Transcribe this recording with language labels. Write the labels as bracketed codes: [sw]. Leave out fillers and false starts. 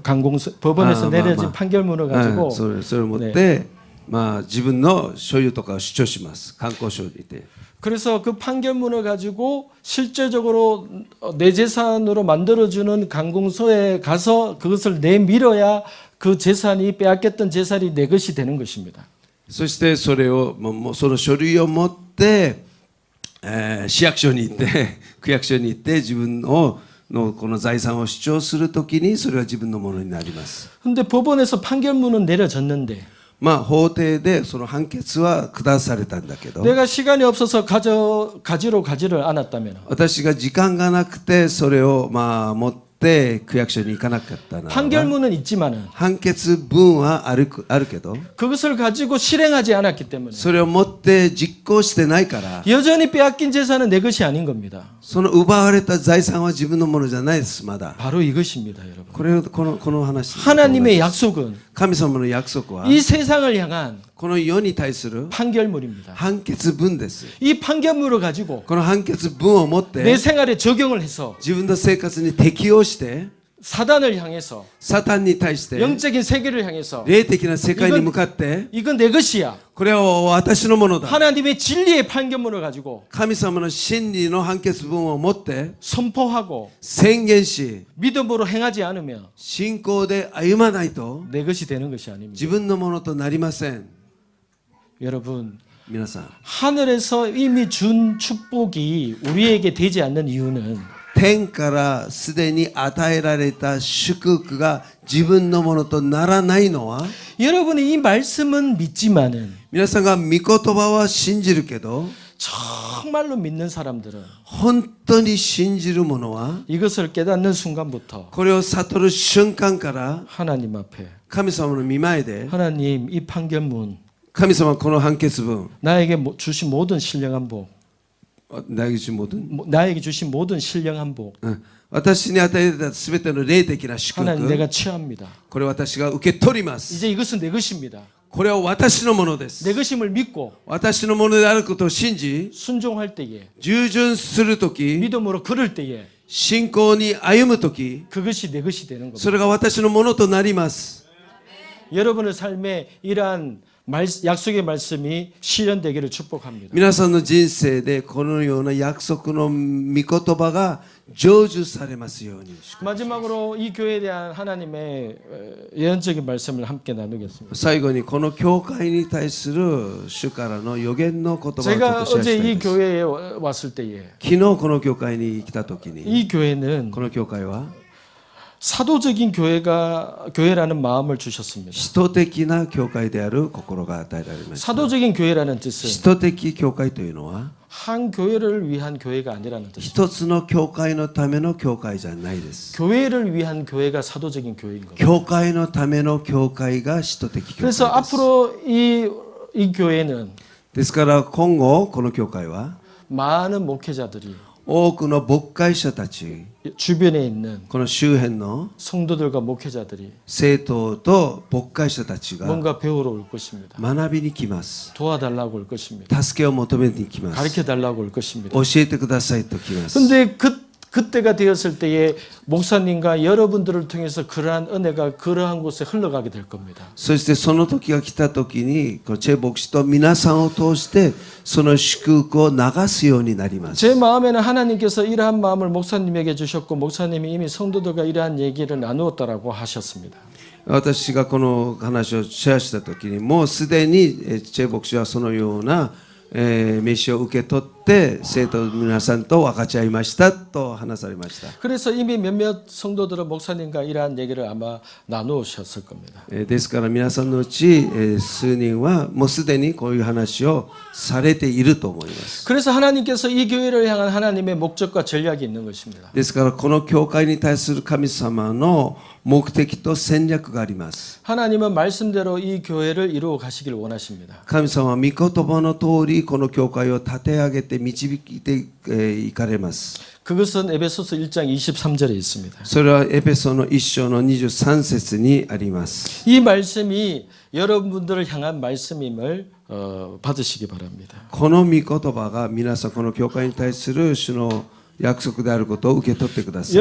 [ko] 관공서 법원에서 내려진 판결문을 가지고 [ja] それを持って、まあ自分の所有とかを主張します。観光省にて。 [ko] 그래서 그 판결문을 가지고 실제적으로 내 재산으로 만들어주는 관공서에 가서 그것을 내밀어야 그 재산이 빼앗겼던 재산이 내 것이 되는 것입니다. [ja] そしてそれをその書類を持って、市役所に行って区役所に行って自分のこの財産を主張するときにそれは自分のものになります。 [ko] 근데 법원에서 판결문은 내려졌는데 [ja] まあ法廷でその判決は下されたんだけど [ko] 내가 시간이 없어서 가지를 않았다면 [ja] 私が時間がなくてそれをまあ持って区役所に行かなかったならば [ko] 판결문은 있지만은 [ja] 判決文はあるけど [ko] 그것을 가지고 실행하지 않았기 때문에 [ja] それを持って実行してないから [ko] 여전히 빼앗긴 재산은 내 것이 아닌 겁니다. [ja] その奪われた財産は自分のものじゃないですまだ [ko] 바로 이것입니다, 여러분. [ja] この話 [ko] 하나님의 약속은 [ja] 神様の約束は [ko] 이 세상을 향한 [ja] この世に対する [ko] 판결문입니다. [ja] 判決文です [ko] 이 판결문을 가지고 [ja] この判決文を持っ [ko] 내 [ja] て [ko] 생활에 적용을 해서 [ja] 自分の生活に適応して [ko] 사단을 향해서 [ja] サタンに対して [ko] 영적인 세계를 향해서 [ja] 霊的な世界に向かって [ko] 이건 내 것이야. [ja] これは私のものだ [ko] 하나님의 진리의 판결문을 가지고 [ja] 神様の真理の判決文を持って [ko] 선포하고 [ja] 宣言し [ko] 믿음으로 행하지 않으면 [ja] 信仰で歩まないと [ko] 내 것이 되는 것이 아닙니다. [ja] 自分のものとなりません [ko] 여러분, [ja] 皆さん [ko] 하늘에서 이미 준 축복이 우리에게 되지 않는 이유는 [ja] 天からすでに与えられた祝福が自分のものとならないのは [ko] 여러분이 이 말씀은 믿지만은 [ja] 皆さんが御言葉は信じるけど [ko] 정말로 믿는 사람들은 [ja] 本当に信じる者は [ko] 이것을 깨닫는 순간부터 [ja] これを悟る瞬間から [ko] 하나님 앞에 [ja] 神様の御前で [ko] 하나님 이 판결문 [ja] 神様はこの判決文 [ko] 나에게 주신 모든 신령한 복 나에게 주신 모든 나에게 주신 모든 신령한 복 [ja] 私に与えたすべての霊的な祝 [ko] 하나님 [ja] 福 [ko] 내가 취합니다. [ja] これ私が受け取ります [ko] 이제 이것은 내 것입니다. [ja] これは私のものです [ko] 내 것임을 믿고 [ja] 私のものであることを信じ [ko] 순종할 때에 [ja] 従順するとき [ko] 믿음으로 걸을 때에 [ja] 信仰に歩むとき [ko] 그것이 내 것이 되는 겁니다. [ja] それが私のものとなります [ko] 여러분의 삶에 이러한 약속의 말씀이 실현되기를 축복합니다. [ja] 皆さんの人生でこのような約束の御言葉が成就されますように [ko] 마지막으로 이 교회에 대한 하나님의 예언적인 말씀을 함께 나누겠습니다. [ja] 最後にこの教会に対する主からの予言の言葉をちょっとシェアした [ko] 어제 [ja] いです [ko] 교회에 왔을 때에 [ja] 昨日この教会に来た時に [ko] 이 교회는 [ja] この教会は [ko] 사도적인 교회라는 마음을 주셨습니다. [ja] 使徒的な教会である心が与えられました [ko] 사도적인 교회라는 [ja] 使 [ko] 뜻은 [ja] 徒的教会というのは [ko] 한 교회를 위한 교회가 아니라는 뜻입니다. [ja] 一つの教会のための教会じゃないです [ko] 교회를 위한 교회가 사도적인 교회인 겁니다. [ja] 教会のための教会が使徒的教会です [ko] 그래서 앞으로 이 교회는 [ja] ですから今後この教会は [ko] 많은 목회자들이 [ja] 多くの牧会者たち [ko] 주변에 있는 [ja] この周辺の [ko] 성도들과 목회자들이 [ja] 生徒と牧会者たちが [ko] 뭔가 배우러 올 것입니다. [ja] 学びに来ます [ko] 도와달라고 올 것입니다. [ja] 助けを求めに来ます [ko] 가르쳐 달라고 올 것입니다. [ja] 教えてくださいと来ます [ko] 근데 그 그때가 되었을 때에 목사님과 여러분들을 통해서 그러한 은혜가 그러한 곳에 흘러가게 될 겁니다. [ja] そしてその時が来た時にこのチェ牧師と皆さんを通してその祝福を流すようになります。 [ko] 제 마음에는 하나님께서 이러한 마음을 목사님에게 주셨고 목사님이 이미 성도들과 이러한 얘기를 나누었다라고 하셨습니다. [ja] 私がこの話をシェアした時にもうすでにチェ牧師はそのような召しを受け取って生徒の皆さんと分かち合いましたと話されました。 [ko] 그래서 이미 몇몇 성도들은 목사님과 이러한 얘기를 아마 나누셨을 겁니다. [ja] ですから皆さんのうち数人はもうすでにこういう話をされていると思います。 [ko] 그래서 하나님께서 이 교회를 향한 하나님의 목적과 전략이 있는 것입니다. [ja] ですからこの教会に対する神様の目的と戦略があります。 [ko] 하나님은 말씀대로 이 교회를 이루어 가시길 원하십니다. [ja] 神様は御言葉の通りこの教会を立て上げて導いていかれます。 [ko] 그것은 에베소서 1장 23절에 있습니다. [ja] それはエペソの1章の23節にあります。 [ko] 이 말씀이 여러분들을 향한 말씀임을 받으시기 바랍니다. [ja] この御言葉が皆さんこの教会に対する主の約束であることを受け取ってください。